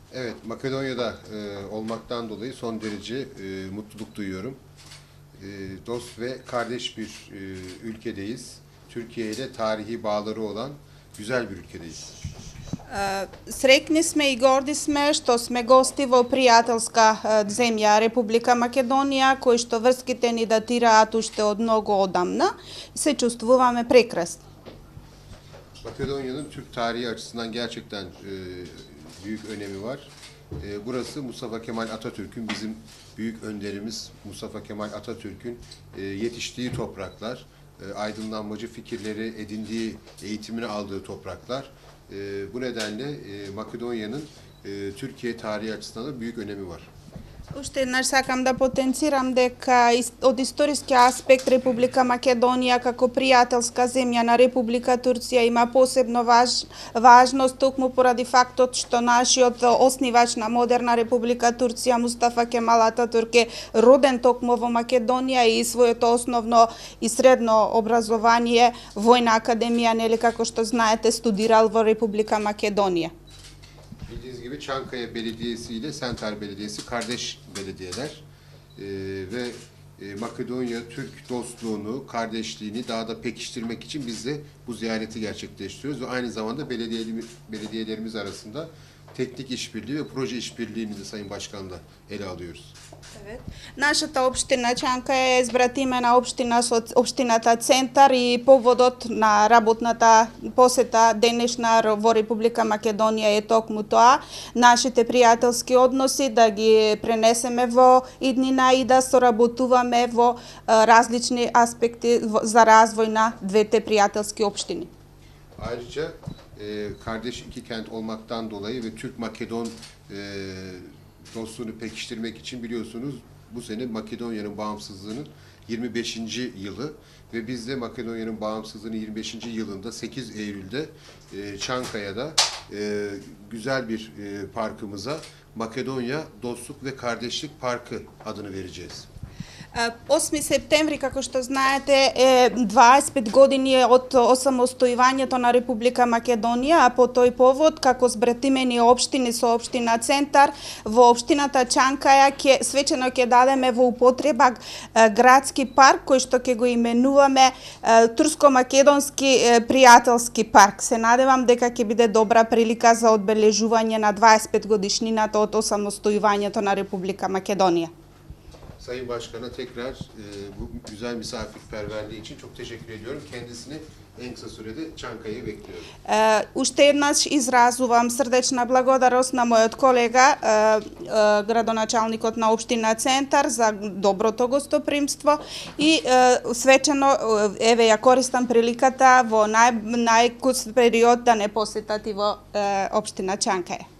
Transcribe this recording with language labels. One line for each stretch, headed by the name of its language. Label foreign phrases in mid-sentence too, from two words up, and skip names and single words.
Turkish: Evet, Makedonya'da olmaktan dolayı son derece mutluluk duyuyorum. Dost ve kardeş bir ülkedeyiz. Türkiye ile tarihi bağları olan güzel bir ülkedeyiz.
Macedonian: Среќни сме и горди сме што сме гости во пријателска земја Република Македонија, који што врските ни датираат уште од много одамна. Се чуствуваме прекрасно.
Turkish: Makedonya'nın Türk tarihi açısından gerçekten büyük önemi var. Burası Mustafa Kemal Atatürk'ün, bizim büyük önderimiz Mustafa Kemal Atatürk'ün yetiştiği topraklar, aydınlanmacı fikirleri edindiği, eğitimini aldığı topraklar. Bu nedenle Makedonya'nın Türkiye tarihi açısından da büyük önemi var.
Macedonian: Уште еднаш сакам да потенцирам дека од историски аспект Република Македонија како пријателска земја на Република Турција има посебно важност токму поради фактот што нашиот оснивач на модерна Република Турција Мустафа Кемал Ататурк е роден токму во Македонија и своето основно и средно образование војна академија, нели како што знаете, студирал во Република Македонија.
Turkish: Bildiğiniz gibi Çankaya Belediyesi ile Sentar Belediyesi kardeş belediyeler ve Makedonya-Türk dostluğunu, kardeşliğini daha da pekiştirmek için biz de bu ziyareti gerçekleştiriyoruz ve aynı zamanda belediyelerimiz arasında teknik işbirliği ve proje işbirliğini de Sayın Başkan'la ele alıyoruz. Evet.
Macedonian: Нашата општина Чанка е избратимена општина со општината Центар и поводот на работната посета денешна во Република Македонија е токму тоа, нашите пријателски односи да ги пренесеме во иднина и да соработуваме во различни аспекти за развој на двете пријателски општини.
Turkish: Ayrıca kardeş iki kent olmaktan dolayı ve Türk-Makedon dostluğunu pekiştirmek için biliyorsunuz bu sene Makedonya'nın bağımsızlığının 25. yılı ve biz de Makedonya'nın bağımsızlığının 25. yılında 8 Eylül'de Çankaya'da güzel bir parkımıza Makedonya Dostluk ve Kardeşlik Parkı adını vereceğiz.
Macedonian: 8 септември, како што знаете, е 25 години од осамостојувањето на Република Македонија, а по тој повод, како збратимени општини со општина Центар, во општината Чанкаја свечено ќе дадеме во употреба градски парк, кој што ќе го именуваме Турско-македонски пријателски парк. Се надевам дека ќе биде добра прилика за одбележување на 25 годишнината од осамостојувањето на Република Македонија.
Turkish: Sayın Başkan'a tekrar bu güzel misafirperverliği için çok teşekkür ediyorum. Kendisini en kısa sürede Çankaya'ya bekliyorum.
Macedonian: Уште еднаш изразувам срдечна благодарност на мојот колега, градоначалникот на општина Центар, за доброто гостопримство и свечено еве ја користам приликата во најкус период да не посетат и во општина Чанкаја.